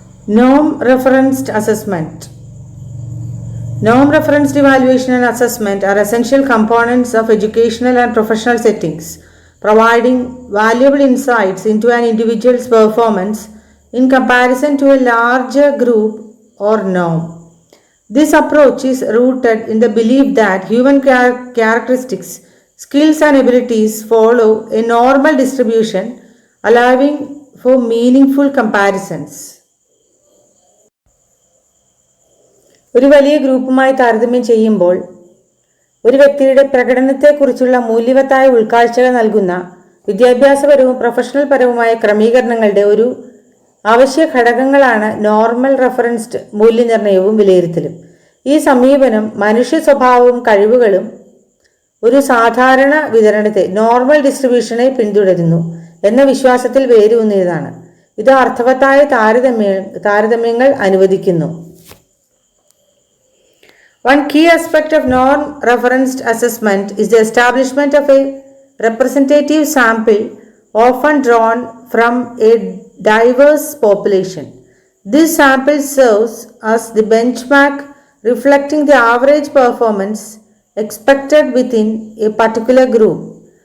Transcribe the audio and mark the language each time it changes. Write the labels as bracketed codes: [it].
[en] Norm-referenced assessment. Norm-referenced evaluation and assessment are essential components of educational and professional settings, providing valuable insights into an individual's performance in comparison to a larger group or norm. This approach is rooted in the belief that human characteristics, skills and abilities follow a normal distribution, allowing for meaningful comparisons. [ml] ഒരു വലിയ ഗ്രൂപ്പുമായി താരതമ്യം ചെയ്യുമ്പോൾ ഒരു വ്യക്തിയുടെ പ്രകടനത്തെക്കുറിച്ചുള്ള മൂല്യവത്തായ ഉൾക്കാഴ്ചകൾ നൽകുന്ന വിദ്യാഭ്യാസപരവും പ്രൊഫഷണൽ പരവുമായ ക്രമീകരണങ്ങളുടെ ഒരു അവശ്യ ഘടകങ്ങളാണ് നോർമൽ റെഫറൻസ്ഡ് മൂല്യനിർണ്ണയവും വിലയിരുത്തലും. ഈ സമീപനം മനുഷ്യ സ്വഭാവവും കഴിവുകളും ഒരു സാധാരണ വിതരണത്തെ നോർമൽ ഡിസ്ട്രിബ്യൂഷനെ പിന്തുടരുന്നു എന്ന വിശ്വാസത്തിൽ വേരൂന്നിയതാണ്. ഇത് അർത്ഥവത്തായ താരതമ്യങ്ങൾ അനുവദിക്കുന്നു. [en] One key aspect of norm-referenced assessment is the establishment of a representative sample, often drawn from a diverse population. This sample serves as the benchmark reflecting the average performance expected within a particular group.